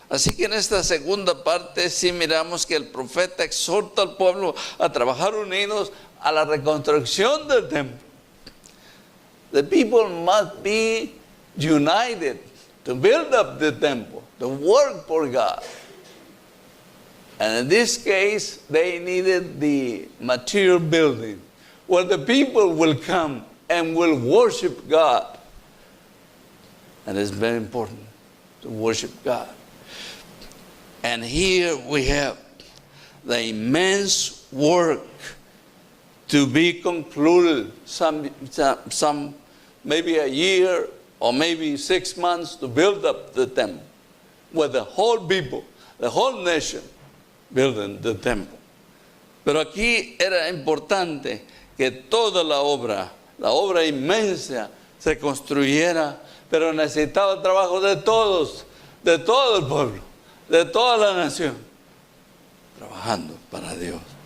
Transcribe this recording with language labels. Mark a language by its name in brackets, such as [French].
[Spanish] Así que en esta segunda parte sí miramos que el profeta exhorta al pueblo a trabajar unidos a la reconstrucción del templo. [English] The people must be united to build up the temple, to work for God. And in this case, they needed the material building, where the people will come and will worship God. And it's very important to worship God. And here we have the immense work to be concluded, some maybe a year or maybe 6 months to build up the temple, with the whole people, the whole nation building the temple. [Spanish] Pero aquí era importante que toda la obra inmensa se construyera, pero necesitaba el trabajo de todos, de todo el pueblo, de toda la nación, trabajando para Dios.